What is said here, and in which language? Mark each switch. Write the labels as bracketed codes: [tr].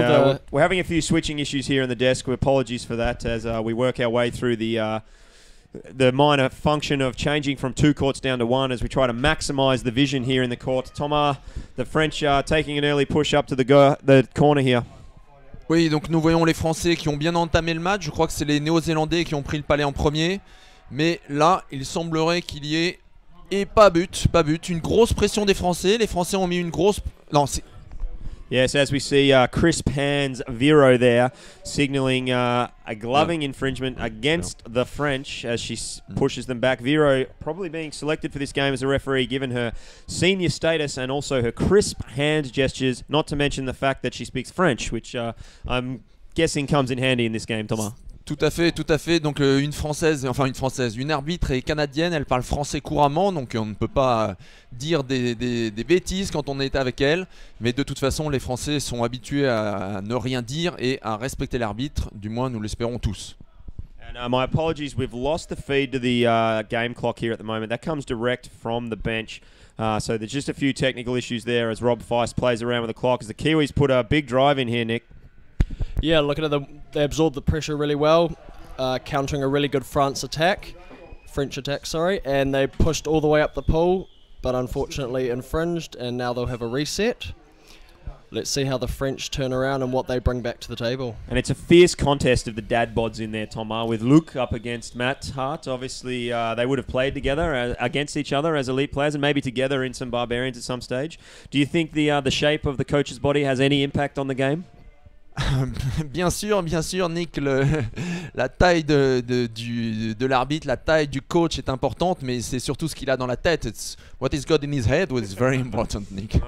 [en] Yeah, we're having a few switching issues here on the desk. Apologies for that as we work our way through the minor function of changing from 2 courts down to 1 as we try to maximise the vision here in the court. Thomas, the French taking an early push up to the corner here. [fr] Oui, donc nous voyons les Français qui ont bien entamé le match. Je crois que c'est les Néo-Zélandais qui ont pris le palais en premier. Mais là, il semblerait qu'il y ait... Et pas but. Une grosse pression des Français. Les Français ont mis une grosse... Non, c'est... [en] Yes, as we see Chris Pan's Vero there signalling a gloving infringement against the French as she pushes them back. Vero probably being selected for this game as a referee given her senior status and also her crisp hand gestures, not to mention the fact that she speaks French, which I'm guessing comes in handy in this game, Thomas. [fr] Tout à fait. Donc une arbitre est canadienne, elle parle français couramment, donc on ne peut pas dire des bêtises quand on est avec elle. Mais de toute façon, les Français sont habitués à ne rien dire et à respecter l'arbitre, du moins nous l'espérons tous. [en] And my apologies, we've lost the feed to the game clock here at the moment. That comes direct from the bench. So there's just a few technical issues there as Rob Feist plays around with the clock as the Kiwis put a big drive in here, Nick. Yeah, looking at them, they absorbed the pressure really well, countering a really good French attack, and they pushed all the way up the pool, but unfortunately infringed, and now they'll have a reset. Let's see how the French turn around and what they bring back to the table. And it's a fierce contest of the dad bods in there, Thomas, with Luke up against Matt Hart. Obviously, they would have played together against each other as elite players and maybe together in some Barbarians at some stage. Do you think the shape of the coach's body has any impact on the game? [fr] Bien sûr, Nick, la taille de l'arbitre, la taille du coach est importante, mais c'est surtout ce qu'il a dans la tête. [en] It's what he's got in his head was very important, Nick.